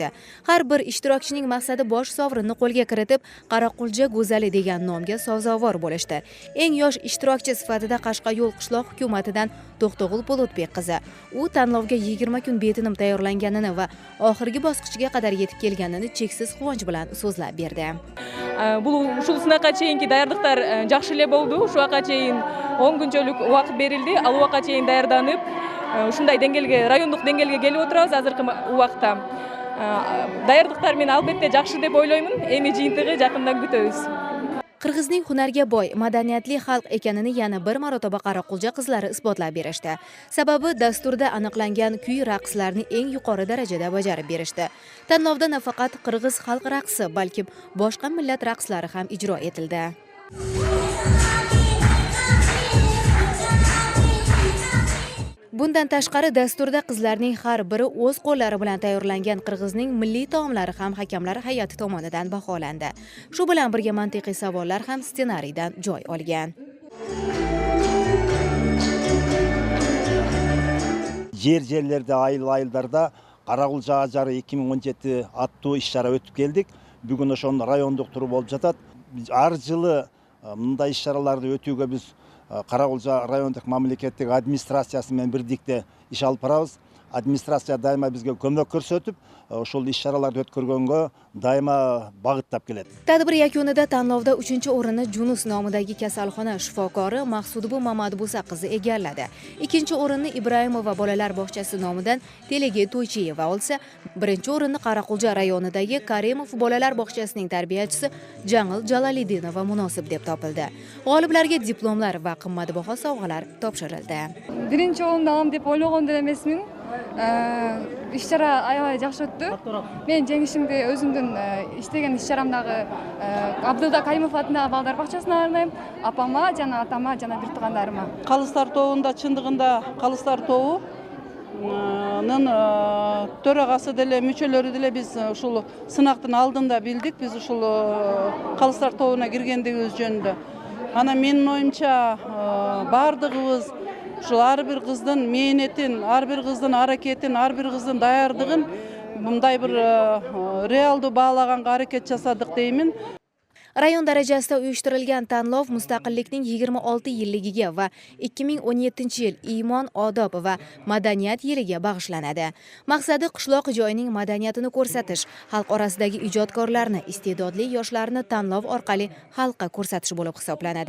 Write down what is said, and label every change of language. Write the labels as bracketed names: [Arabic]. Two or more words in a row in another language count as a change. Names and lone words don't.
[Uzbek] Har bir ishtirokchining maqsadi bosh sovrinni qo'lga kiritib, Qoraqulja go'zali degan nomga sazovor bo'lishdi. Eng yosh ishtirokchi sifatida Qashqayo'l qishloq hukumatidan To'xtog'ul Polotbek qizi. U tanlovga 20 kun betinim tayyorlanganini va oxirgi bosqichga qadar yetib kelganini cheksiz quvonch bilan so'zlab berdi. [Kyrgyz] Бұл ушул сынакка чейинки даярдыктар жакшы эле болду. Ушуга чейин 10 күнчөлүк убакыт берилди. Ал убакка чейин даярданып, ушундай деңгээлге, райондук деңгээлге келип отурабыз азыркы убакта. Даярдыктар мен албетте жакшы деп ойлоймун. Эми жыйынтыгы жакындан күтөбүз. [Uzbek] Qirg'izning hunarga boy, madaniyatli xalq ekanini yana bir marotaba Qoraqulja qizlari isbotlab berishdi. Sababi dasturda aniqlangan kuy raqslarni eng yuqori darajada bajarib berishdi. Tanlovda nafaqat qirg'iz xalq raqsi, balki boshqa millat raqslari ham ijro etildi. Bundan tashqari dasturda qizlarning har biri o'z qo'llari bilan tayyorlangan Qirg'izning milliy taomlari ham hakamlar hay'ati tomonidan baholandi. Shu bilan birga mantiqiy savollar ham ssenariydan joy olgan. [Kyrgyz] Жерлерде айылдарда Qoraqulja ажары 2017 аттуу иш-чара өтүп келдик. Бүгүн ошонун райондук туру болуп жатат. Ар жылы мындай иш-чараларды өтүүгө биз Qoraqulja райондук мамлекеттик администрациясы менен бирдикте иш алып барабыз. Администрация дайыма бизге көмөк көрсөтүп, ошол иш-чараларды өткөргөнгө дайыма багыттап келет. [Uzbek] Tadbir yakunida tanlovda 3-o'rinni Junus nomidagi kasalxona shifokori Maqsudova Mamadbusa qizi egalladi. 2-o'rinni Ibrahimova bolalar bog'chasi nomidan Telege To'ychiyeva olsa, 1-o'rinni Qoraqulja rayonidagi Karimov bolalar bog'chasining tarbiyachisi Jang'il Jaloliddinova munosib deb topildi. G'oliblarga diplomlar va qimmatbaho sovg'alar topshirildi. 1-o'rinni olam deb o'ylagan emasman. [Kyrgyz] İş-чара аябай жакшы өттү. Мен жеңишимди өзүмдүн иштеген иш-чарамдагы Абдылда Каймов атындагы балдар бакчасына арнайм. Апама жана атама жана бир туугандарыма. Калыстар тобунда чындыгында Калыстар тобунун төрагасы деле, мүчөлөрү деле биз ушул сынактын алдында билдик. Биз ушул Калыстар тобуна киргендигибиз жөнүндө. Ана менин оюмча бардыгыбыз ушул ар бир кыздын мээнетин, ар бир кыздын аракетин, ар бир кыздын даярдыгын мындай бир реалдуу баалаганга аракет жасадык деймин. [Uzbek] Rayon darajasida uyushtirilgan tanlov mustaqillikning 26 yilligiga va 2017-yil iymon, odob va madaniyat yiliga bag'ishlanadi. Maqsadi qishloq joyining madaniyatini ko'rsatish, xalq orasidagi ijodkorlarni, iste'dodli yoshlarni tanlov orqali xalqqa ko'rsatish bo'lib hisoblanadi.